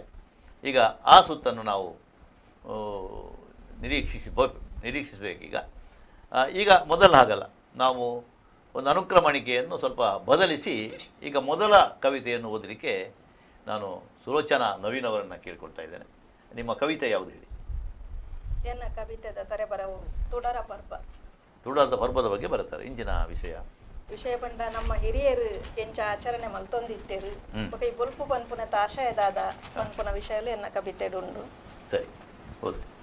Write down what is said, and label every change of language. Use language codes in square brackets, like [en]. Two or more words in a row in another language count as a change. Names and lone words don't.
[kn] ಈಗ ಆ ಸುತ್ತನ್ನು ನಾವು ನಿರೀಕ್ಷಿಸಬೇಕೀಗ. ಈಗ ಮೊದಲು ಹಾಗಲ್ಲ, ನಾವು ಒಂದು ಅನುಕ್ರಮಣಿಕೆಯನ್ನು ಸ್ವಲ್ಪ ಬದಲಿಸಿ ಈಗ ಮೊದಲ ಕವಿತೆಯನ್ನು ಓದಲಿಕ್ಕೆ ನಾನು ಸುಲೋಚನಾ ನವೀನ್ ಅವರನ್ನು ಕೇಳ್ಕೊಳ್ತಾ ಇದ್ದೇನೆ. ನಿಮ್ಮ ಕವಿತೆ ಯಾವುದು ಹೇಳಿ? [tcy] ಎನ್ನ ಕವಿತೆದ ತಾರೆ ಬರವು ತುಡರ ಪರ್ಬ. [kn] ತುಡರದ ಪರ್ಬದ ಬಗ್ಗೆ ಬರುತ್ತಾರೆ. [tcy] ಇಂಚಿನ ವಿಷಯ ಪಂಡ ನಮ್ಮ ಹಿರಿಯರು ಎಂಚ ಆಚರಣೆ ಮಲ್ತೊಂದಿತ್ತೇರು ಈ ಬುಲ್ಪು ಪನ್ಪುನ ತಾಶಯದಾದ ಪನ್ಪುನ ವಿಷಯಲು ಎನ್ನ ಕವಿತೆಡುಂಡು. [kn] ಸರಿ, ಹೌದು.